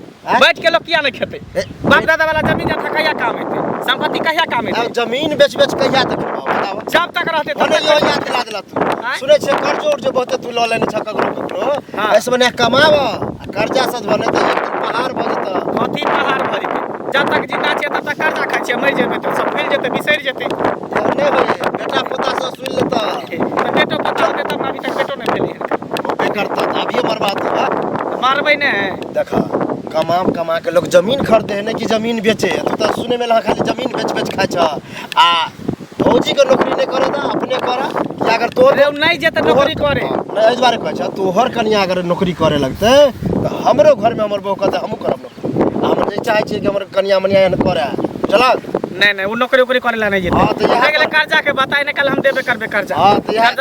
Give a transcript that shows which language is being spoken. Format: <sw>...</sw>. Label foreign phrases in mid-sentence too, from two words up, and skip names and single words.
<mai>आँय? बैठ के लोग किया नहीं खेते बाप दादा वाला जमीन जथा कहिया काम हेते संपत्ति कहिया काम हेते अब जमीन बेच कहिया तक बताओ जब तक रहते तब भने तक यो याद दिला दिला तू आँय? सुने छे कर्ज उर्ज बहुते तू ल लेने छ ककरो हाँ। ऐसे बने कमाव आ कर्जा सद बने त एक दिन पहाड़ भ जत कथी पहाड़ भर जेते जब तक जिंदा छियै तब तक कर्जा खाइ छियै मरि जेबै तऽ सब फैल जेतै बिसरि जेतै नहीं होए बेटा पोता से सुन लेता तऽ बेटो पता होतै तब अभी तक बेटो नहीं भेलै होबे करता त अभी बर्बाद होगा। मारबै ने देखा कमा के लोग जमीन खरीदे है ना कि जमीन बेचे तू तो सुने में लगा खाली जमीन बेच खाइ छ आ फौजी के नौकरी नहीं करे त अपने कर कि अगर तोर रे नहीं जेतै नौकरी करे नहीं एहि दुआरे कहै छ तोहर कनिया अगर नौकरी करे लगते तो हमरो घर में हमर बहू कहते हमहू करब नौकरी हम जे चाहे छी कि हमर कनिया मनिया एहन करे चलक नहीं वो नौकरी उकरी करे ला नहीं जेतै हाँ, तो यहाँ हो गेलै कर्जा के बताए ने कल हम देबे करबे कर्जा हाँ, तो यहाँ-</mai>